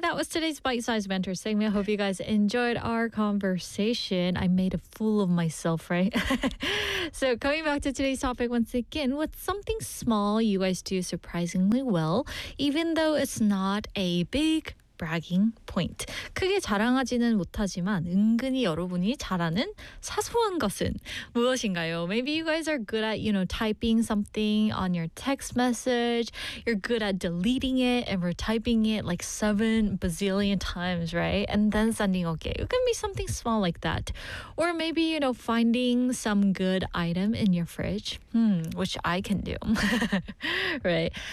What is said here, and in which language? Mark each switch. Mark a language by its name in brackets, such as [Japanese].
[English] That was today's bite-sized banter segment. I hope you guys enjoyed our conversation. I made a fool of myself, right? So coming back to today's topic once again, what's something small you guys do surprisingly well, even though it's not a big bragging point? [Korean] 크게 자랑하지는 못하지만 은근히 여러분이 잘하는 사소한 것은 무엇인가요? [English] Maybe you guys are good at, you know, typing something on your text message. You're good at deleting it and retyping it like 7 bazillion times, right? And then sending okay. It can be something small like that. Or maybe, you know, finding some good item in your fridge, which I can do, right?